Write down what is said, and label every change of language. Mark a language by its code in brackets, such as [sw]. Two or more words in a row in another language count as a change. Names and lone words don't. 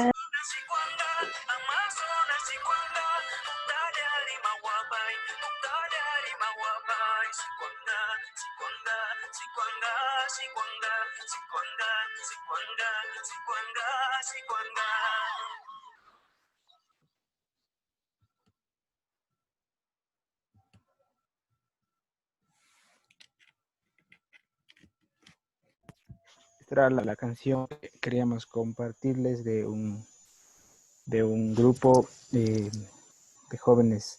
[es] Sicuanga, Amazonas, Sicuanga, Mutalia Lima Guapai, Mutalia Lima Guapai, Sicuanga, Sicuanga, Sicuanga, Sicuanga, Sicuanga, Sicuanga, Sicuanga, Sicuanga. Esta era la canción que queríamos compartirles de un grupo de jóvenes.